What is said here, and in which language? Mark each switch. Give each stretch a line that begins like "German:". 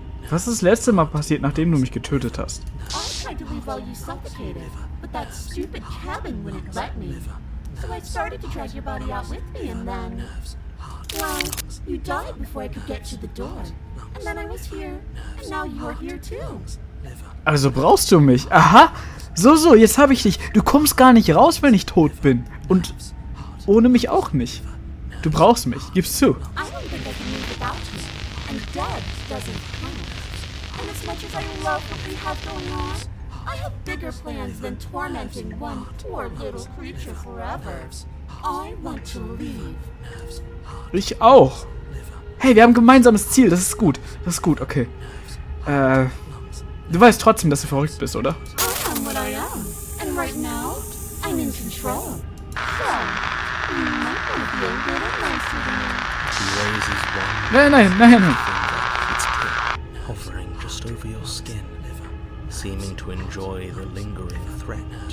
German: Was ist das letzte Mal passiert, nachdem du mich getötet hast?
English: I tried to leave while you suffocated, but that stupid cabin wouldn't let me. So I started to drag your body out with me, and then... Well, you died before I could get to the door. And then I was here, and now you're here too.
German: Also brauchst du mich. Aha! So, jetzt habe ich dich. Du kommst gar nicht raus, wenn ich tot bin. Und ohne mich auch nicht. Du brauchst mich, gib's zu.
English: I don't think I can live without you, and dead doesn't count. And as much as I love what we have going on, I have bigger plans than tormenting one poor little creature forever. I want to leave.
German: Ich auch. Hey, wir haben ein gemeinsames Ziel, das ist gut. Okay. Du weißt trotzdem, dass du verrückt bist, oder?
English: I am what I am, and right now, I'm in control. So, you might want to be a little nicer to me. She raises one
German: Nein.
English: finger, its tip hovering just over your skin, seeming to enjoy the lingering threat.